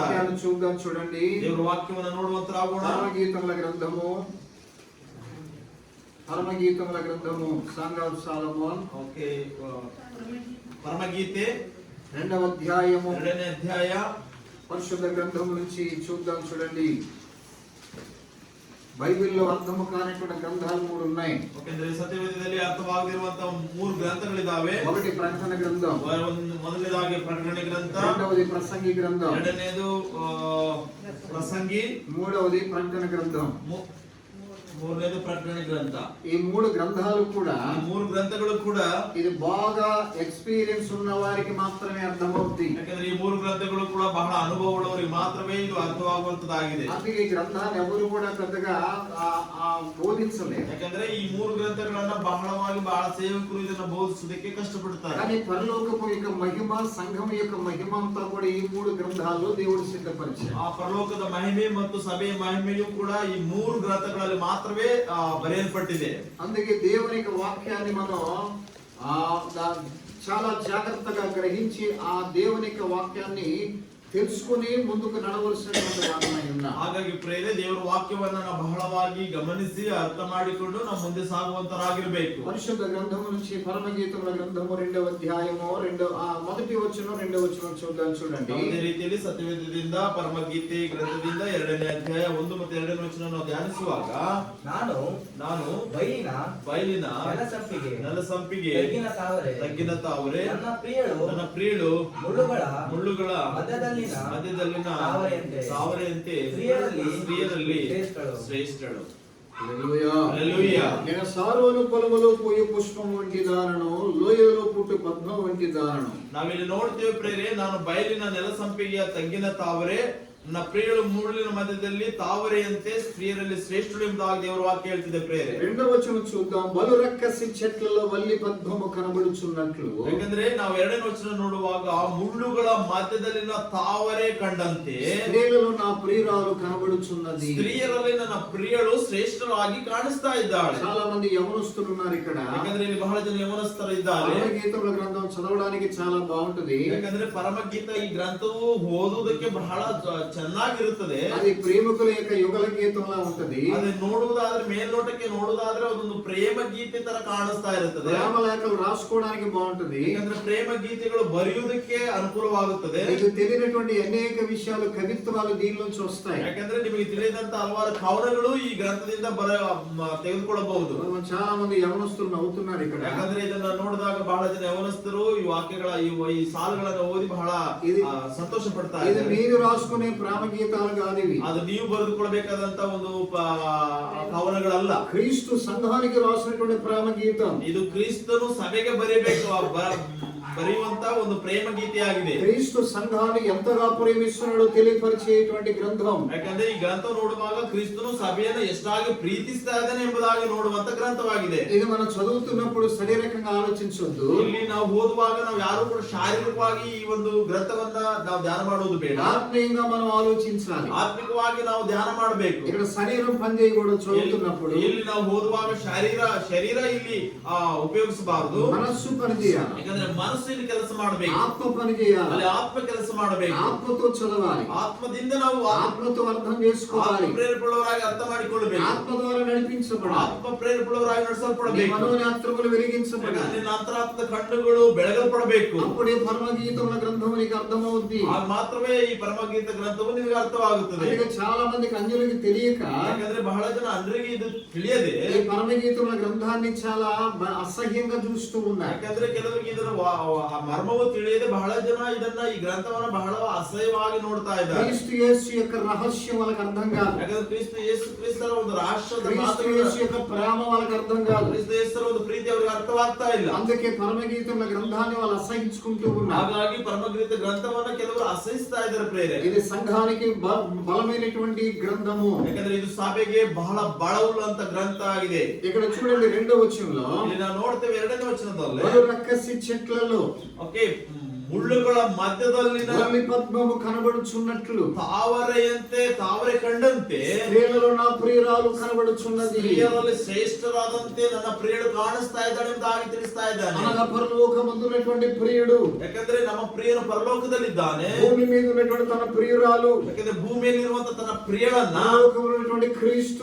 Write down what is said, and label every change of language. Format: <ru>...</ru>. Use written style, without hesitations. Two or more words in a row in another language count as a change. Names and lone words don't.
<te>వాక్యాన్ని చూద్దాం. చూడండి,</te> <kn>ದೇವರ ವಾಕ್ಯವನ್ನು ನೋಡುವಂತರಾಗೋಣ.</kn> <te>పరమగీతముల గ్రంథము, పరమగీతముల గ్రంథము, సాంగ్ ఆఫ్ సాలమోన్.</te> <kn>ಓಕೆ, ಪರಮಗೀತೆ</kn> <te>2వ అధ్యాయము</te> <kn>2ನೇ ಅಧ್ಯಾಯ</kn> <te>పరిశుద్ధ గ్రంథము నుంచి చూద్దాం. చూడండి, బైబిల్లో అర్థము కానిటువంటి గ్రంథాలు 3 ఉన్నాయి.</te> <kn>ಯಾಕಂದ್ರೆ ಸತ್ಯವೇದದಲ್ಲಿ ಅರ್ಥವಾಗದಿರುವಂತಹ 3 ಗ್ರಂಥಗಳಿದ್ದಾವೆ.</kn> <te>ఒకటి ప్రకటన గ్రంథం,</te> <kn>ಮೊದಲನೇದಾಗಿ ಪ್ರಕಟಣೆ ಗ್ರಂಥ,</kn> <te>రెండవది ప్రసంగి గ్రంథం,</te> <kn>ಎರಡನೇದು ಪ್ರಸಂಗಿ,</kn> <te>మూడవది ప్రకటన గ్రంథం.</te> <kn>ಮೂರನೇದು ಪ್ರಕಟಣೆ ಗ್ರಂಥ.</kn> <te>ఈ 3 గ్రంథాలు కూడా,</te> <kn>ಈ 3 ಗ್ರಂಥಗಳು ಕೂಡ</kn> <te>ఇది బాగా ఎక్స్పీరియన్స్ ఉన్న వారికి మాత్రమే అర్థమవుతుంది.</te> <kn>ಯಾಕಂದ್ರೆ ಈ 3 ಗ್ರಂಥಗಳು ಕೂಡ ಬಹಳ ಅನುಭವವುಳ್ಳವರಿಗೆ ಮಾತ್ರವೇ ಇದು ಅರ್ಥವಾಗುವಂತದ್ದಾಗಿದೆ.</kn> <te>అందుకే ఈ గ్రంథాన్ని ఎవరు కూడా పెద్దగా బోధించలేదు.</te> <kn>ಯಾಕಂದ್ರೆ ಈ 3 ಗ್ರಂಥಗಳನ್ನ ಬಹಳ ಸೇವಕರು ಇದನ್ನ ಬೋಧಿಸುವುದಕ್ಕೆ ಕಷ್ಟಪಡ್ತಾರೆ.</kn> <te>కానీ పరలోకపు యొక్క మహిమ, సంఘం యొక్క మహిమ అంతా కూడా ఈ 3 గ్రంథాల్లో దేవుడు సిద్ధపరిచాడు.</te> <kn>ಆ ಪರಲೋಕದ ಮಹಿಮೆ ಮತ್ತು ಸಭೆಯ ಮಹಿಮೆಯೂ ಕೂಡ ಈ 3 ಗ್ರಂಥಗಳಲ್ಲಿ ಮಾತ್ರವೇ ಬರೆಯಲ್ಪಟ್ಟಿದೆ.</kn> <te>అందుకే దేవుని యొక్క వాక్యాన్ని మనం చాలా జాగ్రత్తగా గ్రహించి ఆ దేవుని యొక్క వాక్యాన్ని తెలుసుకుని ముందుకు నడవలసినటువంటి వారమై ఉన్నాం.</te> <kn>ಹಾಗಾಗಿ ಪ್ರೇರೆ ದೇವರ ವಾಕ್ಯವನ್ನ ನಾವು ಬಹಳವಾಗಿ ಗಮನಿಸಿ ಅರ್ಥ ಮಾಡಿಕೊಂಡು ನಾವು ಮುಂದೆ ಸಾಗುವಂತರಾಗಿರಬೇಕು.</kn> <te>పరిశుద్ధ గ్రంథము నుంచి పరమగీతముల గ్రంథము 2వ అధ్యాయము మొదటి వచనం 2వ వచనం చూద్దాం. చూడండి,</te> <kn>ಅದೇ ರೀತಿಯಲ್ಲಿ ಸತ್ಯವೇದದಿಂದ ಪರಮಗೀತೆ ಗ್ರಂಥದಿಂದ 2ನೇ ಅಧ್ಯಾಯ 1 ಮತ್ತು 2ನೇ ವಚನ ನಾವು ಧ್ಯಾನಿಸುವಾಗ, ನಾನು ಬಯಲಿನ ನೆಲಸಂಪಿಗೆ ತಗ್ಗಿನ ತಾವರೆ ನನ್ನ ಪ್ರಿಯಳು ಮುಳ್ಳುಗಳ ಮಧ್ಯದಲ್ಲಿನ ತಾವರೆಯಂತೆ ಸ್ತ್ರೀಯರಲ್ಲಿ ಶ್ರೇಷ್ಠಳು.</kn> <te>నేను సారోను పొలములో పోయి పుష్పం వంటి దానను, లోయలో పుట్టు పద్మం వంటి దానను.</te> <kn>ನಾವಿಲ್ಲಿ ನೋಡ್ತೇವೆ ಪ್ರೇರೆ, ನಾನು ಬಯಲಿನ ನೆಲಸಂಪಿಗೆಯ ತಗ್ಗಿನ ತಾವರೆ, ನನ್ನ ಪ್ರಿಯಳು ಮುಳ್ಳಿನ ಮಧ್ಯದಲ್ಲಿ ತಾವರೆಯಂತೆ ಸ್ತ್ರೀಯರಲ್ಲಿ ಶ್ರೇಷ್ಠಳು ಎಂಬುದಾಗಿ ದೇವರ ವಾಕ್ಯ ಹೇಳ್ತಿದೆ ಪ್ರೇರೆ.</kn> <te>రెండవ వచనం చూద్దాం. బలు రక్కసి చెట్లలో వల్లి పద్మము కనబడుచున్నట్లు.</te> <kn>ಯಾಕಂದ್ರೆ ನಾವು ಎರಡನೇ ವಚನ ನೋಡುವಾಗ ಮುಳ್ಳುಗಳ ಮಧ್ಯದಲ್ಲಿನ ತಾವರೆ ಕಂಡಂತೆ</kn> <te>స్త్రీలలో నా ప్రియురాలు కనబడుచున్నది.</te> <kn>ಸ್ತ್ರೀಯರಲ್ಲಿ ನನ್ನ ಪ್ರಿಯಳು ಶ್ರೇಷ್ಠರಾಗಿ ಕಾಣಿಸ್ತಾ ಇದ್ದಾಳೆ.</kn> <te>చాలా మంది యవనస్తులు ఉన్నారు ఇక్కడ.</te> <kn>ಯಾಕಂದ್ರೆ ಇಲ್ಲಿ ಬಹಳ ಜನ ಯೌವನಸ್ಥರು ಇದ್ದಾರೆ.</kn> <te>పరమగీతముల గ్రంథం చదవడానికి చాలా బాగుంటది.</te> <kn>ಯಾಕಂದ್ರೆ ಪರಮಗೀತ ಈ ಗ್ರಂಥವು ಓದುವುದಕ್ಕೆ ಬಹಳ ಚೆನ್ನಾಗಿರುತ್ತದೆ.</kn> <te>అది ప్రేమికుల యొక్క యుగల గీతంలా ఉంటది.</te> <kn>ಅದೇ ನೋಡುವುದಾದ್ರೆ ಮೇಲ್ನೋಟಕ್ಕೆ ನೋಡುವುದಾದ್ರೆ ಅದೊಂದು ಪ್ರೇಮ ಗೀತೆ ತರ ಕಾಣಿಸ್ತಾ ಇರುತ್ತದೆ.</kn> <te>ప్రేమ లేఖలు రాసుకోవడానికి బాగుంటది.</te> <kn>ಯಾಕಂದ್ರೆ ಪ್ರೇಮ ಗೀತೆಗಳು ಬರೆಯುವುದಕ್ಕೆ ಅನುಕೂಲವಾಗುತ್ತದೆ.</kn> <te>మీకు తెలియనటువంటి అనేక విషయాలు కవిత్వాలు దీనిలోంచి వస్తాయి.</te> <kn>ಯಾಕಂದ್ರೆ ನಿಮಗೆ ತಿಳಿದಂತ ಹಲವಾರು ಕವನಗಳು ಈ ಗ್ರಂಥದಿಂದ ತೆಗೆದುಕೊಳ್ಳಬಹುದು.</kn> <te>చాలా మంది యవనస్తులు నవ్వుతున్నారు ఇక్కడ.</te> <kn>ಯಾಕಂದ್ರೆ ಇದನ್ನ ನೋಡಿದಾಗ ಬಹಳ ಜನ ಯೌವನಸ್ಥರು ಈ ವಾಕ್ಯಗಳ ಈ ಸಾಲುಗಳನ್ನು ಓದಿ ಬಹಳ ಸಂತೋಷ ಪಡ್ತಾ</kn> <te>ఇది</te> <kn>ಇದ್ದಾರೆ.</kn> <te>మీరు రాసుకునే ప్రేమ గీతాలు కాదు ఇవి.</te> <kn>ಅದು ನೀವು ಬರೆದುಕೊಳ್ಬೇಕಾದಂತ ಒಂದು ಕವನಗಳಲ್ಲ.</kn> <te>క్రీస్తు సంఘానికి రాసినటువంటి ప్రేమ గీతం.</te> <kn>ಇದು ಕ್ರಿಸ್ತನು ಸಭೆಗೆ ಬರೆಯುವಂತ ಒಂದು ಪ್ರೇಮ ಗೀತೆಯಾಗಿದೆ.</kn> <te>క్రీస్తు సంఘాన్ని ఎంతగా ప్రేమిస్తున్నాడో తెలియపరిచేటువంటి గ్రంథం.</te> <kn>ಯಾಕಂದ್ರೆ ಈ ಗ್ರಂಥ ನೋಡುವಾಗ ಕ್ರಿಸ್ತನು ಸಭೆಯನ್ನು ಎಷ್ಟಾಗಿ ಪ್ರೀತಿಸ್ತಾ ಇದ್ದಾನೆ ಎಂಬುದಾಗಿ ನೋಡುವಂತ ಗ್ರಂಥವಾಗಿದೆ.</kn> <te>ఇది మనం చదువుతున్నప్పుడు శారీరకంగా ఆలోచించొద్దు.</te> <kn>ಇಲ್ಲಿ ನಾವು ಓದುವಾಗ ನಾವು ಯಾರು ಕೂಡ ಶಾರೀರಿಕವಾಗಿ ಈ ಒಂದು ಗ್ರಂಥವನ್ನ ನಾವು ಧ್ಯಾನ ಮಾಡುವುದು ಬೇಡ.</kn> <te>ఆత్మీయంగా మనం ఆలోచించాలి.</te> <kn>ಆತ್ಮಿಕವಾಗಿ ನಾವು ಧ್ಯಾನ ಮಾಡಬೇಕು.</kn> <te>ఇక్కడ శరీరం పనిచేయకూడదు చదువుతున్నప్పుడు.</te> <kn>ಇಲ್ಲಿ ನಾವು ಓದುವಾಗ ಶರೀರ ಇಲ್ಲಿ ಉಪಯೋಗಿಸಬಾರದು.</kn> <te>మనస్సు పనిచేయాలి.</te> <kn>ಯಾಕಂದ್ರೆ ಮನಸ್ಸು ಇಲ್ಲಿ ಕೆಲಸ ಮಾಡಬೇಕು.</kn> <te>ఆత్మ పనిచేయాలి.</te> <kn>ಅಲ್ಲಿ ಆತ್ಮ ಕೆಲಸ ಮಾಡಬೇಕು.</kn> <te>ఆత్మతో చదవాలి.</te> <kn>ಆತ್ಮದಿಂದ ನಾವು</kn> <te>ఆత్మతో అర్థం చేసుకోవాలి.</te> <kn>ಪ್ರೇರೇಪಣೆಯವರಾಗಿ ಅರ್ಥ ಮಾಡಿಕೊಳ್ಳಬೇಕು.</kn> <te>ఆత్మ ద్వారా నడిపించబడాలి.</te> <kn>ಆತ್ಮ ಪ್ರೇರೇಪಣೆಯವರಾಗಿ ನಡೆಸಲ್ಪಡಬೇಕು.</kn> <te>మనోనేత్రములు వెలిగించబడాలి.</te> <kn>ನಿನ್ನ ಅಂತರಾತ್ಮದ ಕಣ್ಣುಗಳು ಬೆಳಗಲ್ಪಡಬೇಕು.</kn> <te>అప్పుడే పరమగీతముల గ్రంథం నీకు అర్థమవుద్ది.</te> <kn>ಆಗ ಮಾತ್ರವೇ ಈ ಪರಮಗೀತ ಗ್ರಂಥವು ನಿಮಗೆ ಅರ್ಥವಾಗುತ್ತದೆ.</kn> <te>అందుకే చాలా మందికి అన్యులకి తెలియక</te> <kn>ಯಾಕಂದ್ರೆ ಬಹಳ ಜನ ಅನ್ರಿಗೆ ಇದು ತಿಳಿಯದೆ</kn> <te>ఈ పరమగీతముల గ్రంథాన్ని చాలా అసహ్యంగా చూస్తూ ఉన్నారు.</te> <kn>ಯಾಕಂದ್ರೆ ಕೆಲವರಿಗೆ ಇದರ ಮರ್ಮವು ತಿಳಿಯದೆ ಬಹಳ ಜನ ಇದನ್ನ ಈ ಗ್ರಂಥವನ್ನ ಬಹಳ ಅಸಹ್ಯವಾಗಿ ನೋಡ್ತಾ ಇದ್ದಾರೆ.</kn> <te>క్రీస్తు యేసు యొక్క రహస్యం వాళ్ళకి అర్థం కాదు.</te> <kn>ಯಾಕಂದ್ರೆ ಕ್ರಿಸ್ತರ ಒಂದು ರಾಷ್ಟ್ರದ</kn> <te>క్రీస్తు యేసు యొక్క ప్రేమ వాళ్ళకి అర్థం కాదు.</te> <kn>ಕ್ರಿಸ್ತರ ಒಂದು ಪ್ರೀತಿ ಅವರಿಗೆ ಅರ್ಥವಾಗ್ತಾ ಇಲ್ಲ.</kn> <te>అందుకే పరమగీతముల గ్రంథాన్ని వాళ్ళు అసహించుకుంటూ ఉన్నారు.</te> <kn>ಹಾಗಾಗಿ ಪರಮಗೀತ ಗ್ರಂಥವನ್ನ ಕೆಲವರು ಅಸಹಿಸ್ತಾ ಇದ್ದಾರೆ ಪ್ರೇರೆ.</kn> <te>ఇది సంఘానికి బలమైనటువంటి గ్రంథము.</te> <kn>ಯಾಕಂದ್ರೆ ಇದು ಸಭೆಗೆ ಬಹಳ ಬಲವುಳ್ಳಂತ ಗ್ರಂಥ ಆಗಿದೆ.</kn> <te>ఇక్కడ చూడండి రెండో వచనంలో</te> <kn>ಇಲ್ಲಿ ನಾವು ನೋಡ್ತೇವೆ ಎರಡನೇ ವಚನದಲ್ಲಿ</kn> <te>బలు రక్కసి చెట్లలో</te> <kn>ಓಕೆ ಮುಳ್ಳುಗಳ ಮಧ್ಯದಲ್ಲಿನ</kn> <te>వల్లి పద్మము కనబడుచున్నట్లు</te> <kn>ತಾವರೆ ಕಂಡಂತೆ</kn> <te>స్త్రీలలో నా ప్రియురాలు కనబడుచున్నది.</te> <kn>ಸ್ತ್ರೀಯರಲ್ಲಿ ಶ್ರೇಷ್ಠರಾದಂತೆ ನನ್ನ ಪ್ರಿಯಳು ಕಾಣಿಸ್ತಾ ಇದ್ದಾಳೆ ಎಂಬುದಾಗಿ ತಿಳಿಸ್ತಾ ಇದ್ದಾನೆ.</kn> <te>అనగా పరలోకమందున్నటువంటి ప్రియుడు,</te> <kn>ಯಾಕಂದ್ರೆ ನಮ್ಮ ಪ್ರಿಯನು ಪರಲೋಕದಲ್ಲಿದ್ದಾನೆ.</kn> <te>భూమి మీద ఉన్నటువంటి తన ప్రియురాలు,</te> <kn>ಯಾಕಂದ್ರೆ ಭೂಮಿಯಲ್ಲಿರುವಂತ ತನ್ನ ಪ್ರಿಯಳನ್ನ,</kn> <te>పరలోకములో ఉన్నటువంటి క్రీస్తు,</te>